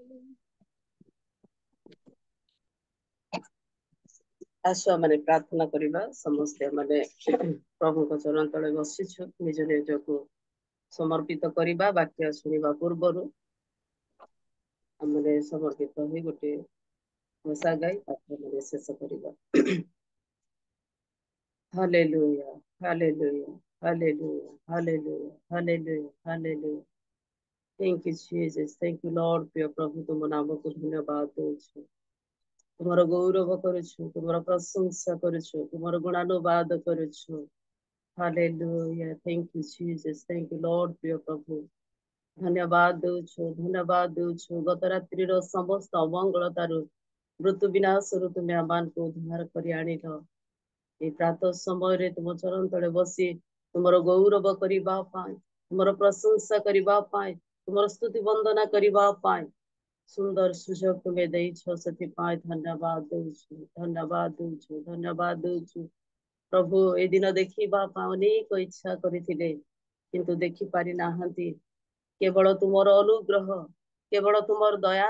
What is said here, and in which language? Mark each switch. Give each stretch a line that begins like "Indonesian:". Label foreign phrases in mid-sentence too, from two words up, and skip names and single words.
Odia: ଆସ ମାନେ ପ୍ରାର୍ଥନା କରିବା ସମସ୍ତେ ମାନେ ପ୍ରଭୁଙ୍କ ଚରଣ ତଳେ ବସିଛୁ ନିଜ ନିଜକୁ ସମର୍ପିତ କରିବା ବାକ୍ୟ ଶୁଣିବା ପୂର୍ବରୁ ଆମେ ସମର୍ପିତ ହୋଇ ଗୋଟେ ଘୋଷା ଗାଇ ପ୍ରାର୍ଥନା ଶେଷ କରିବା ହାଲେଲୁୟା ହାଲେଲୁୟା ହାଲେଲୁୟା ହାଲେଲୁୟା ହାଲେଲୁୟା ହାଲେଲୁୟା
English: Thank you, Jesus. Thank you, Lord,
Odia: ପ୍ରିୟ ପ୍ରଭୁ ତୁମ ନାମକୁ ଧନ୍ୟବାଦ ଦଉଛୁ ତୁମର ଗୌରବ କରୁଛୁ ତୁମର ପ୍ରଶଂସା କରୁଛୁ ତୁମର ଗୁଣାନୁବାଦ କରୁଛୁ Hallelujah.
English: Thank you, Jesus. Thank you, Lord,
Odia: ପ୍ରିୟ ପ୍ରଭୁ ଧନ୍ୟବାଦ ଦଉଛୁ ଗତ ରାତ୍ରିର ସମସ୍ତ ଅମଙ୍ଗଳତାରୁ ମୃତ୍ୟୁ ବିନାଶରୁ ତୁମେ ଆମମାନଙ୍କୁ ଉଦ୍ଧାର କରି ଆଣିଲ ଏ ପ୍ରାତଃ ସମୟରେ ତୁମ ଚରଣ ତଳେ ବସି ତୁମର ଗୌରବ କରିବା ପାଇଁ ତୁମର ପ୍ରଶଂସା କରିବା ପାଇଁ ତୁମର ସ୍ତୁତି ବନ୍ଦନା କରିବା ପାଇଁ ସୁନ୍ଦର ସୁଯୋଗ ତୁମେ ଦେଇଛ ସେଥିପାଇଁ ଧନ୍ୟବାଦ ଦଉଛୁ ପ୍ରଭୁ ଏ ଦିନ ଦେଖିବା ପାଇଁ ଅନେକ ଇଚ୍ଛା କରିଥିଲେ କିନ୍ତୁ ଦେଖି ପାରି ନାହାନ୍ତି କେବଳ ତୁମର ଅନୁଗ୍ରହ କେବଳ ତୁମର ଦୟା